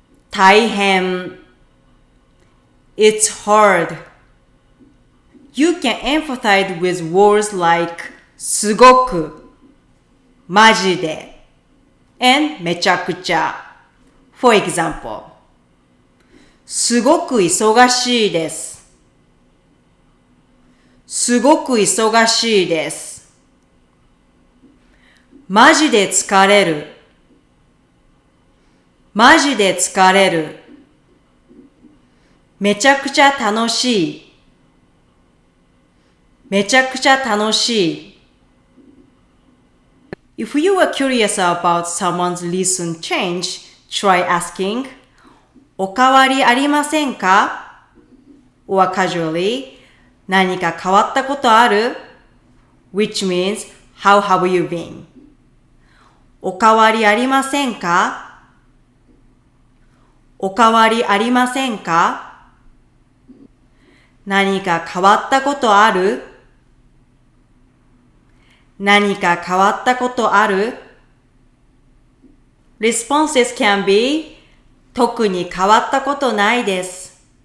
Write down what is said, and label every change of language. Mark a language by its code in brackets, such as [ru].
[ja] 大変。 [en] It's hard. You can empathize with words like すごく、マジで、and めちゃくちゃ。 For example, [ja] すごく忙しいです。すごく忙しいです。マジで疲れる。マジで疲れる。めちゃくちゃ楽しい。めちゃくちゃ楽しい。 [en] If you are curious about someone's recent change, try asking, [ja] おかわりありませんか [en] or casually, [ja] 何か変わったことある [en] which means, how have you been? [ja] おかわりありませんかおかわりありませんか何か変わったことある何か変わったことある [en] Responses can be [ja] 特に変わったことないです。